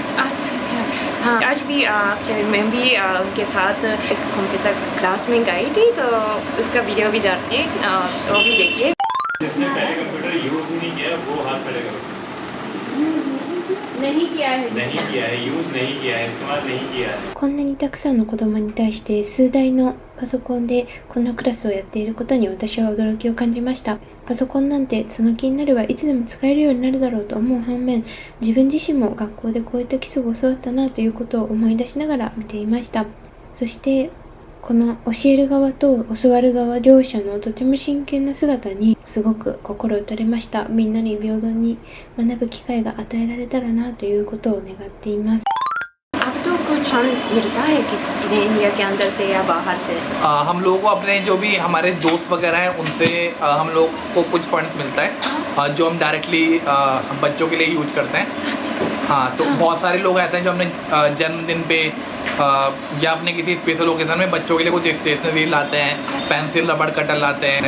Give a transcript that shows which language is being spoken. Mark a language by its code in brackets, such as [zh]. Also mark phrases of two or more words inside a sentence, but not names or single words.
[hi] अच्छा, हाँ, आज भी मैं भी उनके साथ एक [en] computer class [hi] में गई थी, तो उसका वीडियो भी डालती है, वो भी देखिए। जिसने पहले कंप्यूटर यूज ही नहीं किया वो हाथ खड़े करो। नहीं किया है नहीं किया है, यूज नहीं किया है, इस्तेमाल नहीं किया है। [ja] こんなにたくさんの子供に対して数台のパソコンでこのクラスをやっていることに私は驚きを感じました。パソコンなんてその気になればいつでも使えるようになるだろうと思う反面、自分自身も学校でこういった基礎を教わったなということを思い出しながら見ていました。そしてこの教える側と教わる側両者のとても真剣な姿にすごく心打たれました。みんなに平等に学ぶ機会が与えられたらなということを願っています。 [hi] अब तो कुछ फंड मिलता है किसी इंडिया के अंदर से या बाहर से? हम लोगों को अपने जो भी हमारे दोस्त वगैरह हैं उनसे हम लोग को कुछ फंड मिलता है जो हम डायरेक्टली बच्चों के लिए यूज करते हैं। हाँ, तो बहुत सारे लोग ऐसे हैं जो हमने जन्मदिन पे या अपने किसी [en] special occasion [hi] में बच्चों के लिए कुछ स्टेशनरी लाते हैं, पेंसिल रबड़ कटर लाते हैं।